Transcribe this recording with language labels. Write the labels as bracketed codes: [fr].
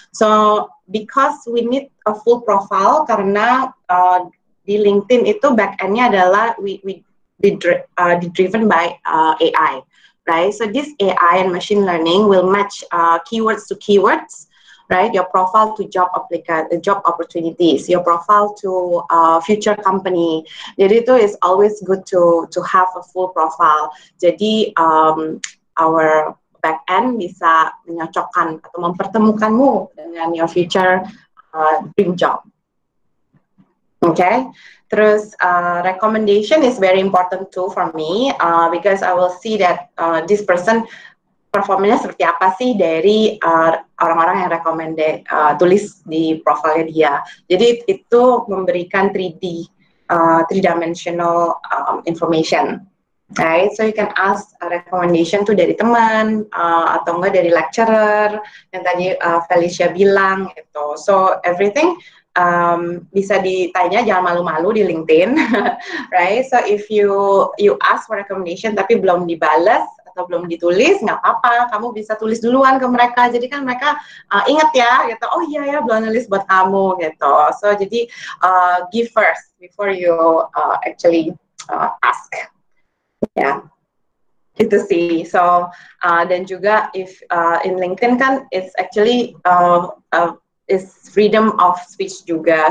[en] So because we need a full profile, karena di LinkedIn itu back end-nya adalah we driven by AI, right? So this AI and machine learning will match keywords to keywords, right? Your profile to job opportunities, your profile to future company. Jadi itu is always good to have a full profile. Jadi our back end bisa menyocokkan atau mempertemukanmu dengan your future dream job. Okay, terus recommendation is very important too for me because I will see that this person performanya seperti apa sih dari orang-orang yang tulis di profilnya dia. [id] Jadi itu memberikan 3D, three-dimensional information. Right, so you can ask a recommendation tuh dari teman atau enggak dari lecturer yang tadi Felicia bilang gitu. So everything bisa ditanya, jangan malu-malu di LinkedIn, right? So if you ask for recommendation tapi belum dibalas atau belum ditulis, nggak apa-apa, kamu bisa tulis duluan ke mereka. Jadi kan mereka ingat ya, gitu. Oh iya ya, belum nulis buat kamu gitu. [en] So jadi give first before you actually ask. Ya, itu sih. So dan juga if in LinkedIn kan it's actually is freedom of speech juga.